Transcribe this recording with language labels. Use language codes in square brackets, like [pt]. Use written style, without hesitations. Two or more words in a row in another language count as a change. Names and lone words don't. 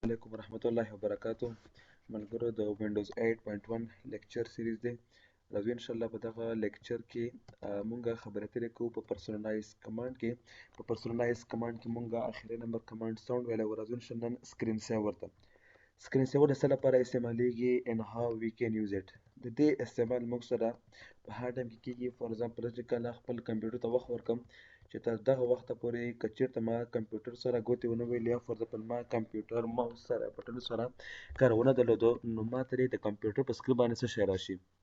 [ar] علیکم ورحمت الله وبرکاتو. [ps] ملګرو د وینډوز 8.1 لیکچر سیریز دی. راځو [ar] ان شاء الله [ps] په دغه لیکچر کې مونږه خبرې اترې کوو په [en] personalize command [ps] کې. په [en] personalize command [ps] کې مونږه اخري نمبر کمانډ ساوند ویلی و. راځو [ar] ان شاء الله [ps] نن [en] screen saver [ps] ته. [en] screen saver [ps] د څه لپاره استعمالیږي [en] and how we can use it. [ps] د دې استعمال موږ سره په هر ټایم کې کېږي. [en] for example [ps] چې کله خپل کمپیوټر ته وخت ورکړم چې تر دغه وخته پورې که چېرته ما کمپیوټر سره ګوتې ونه وهلې یا [en] for example [ps] ما کمپیوټر ماوس سره بټنو سره کار ونه درلودو نو ما ته د کمپیوټر په سکرین باندې څه شی راشي.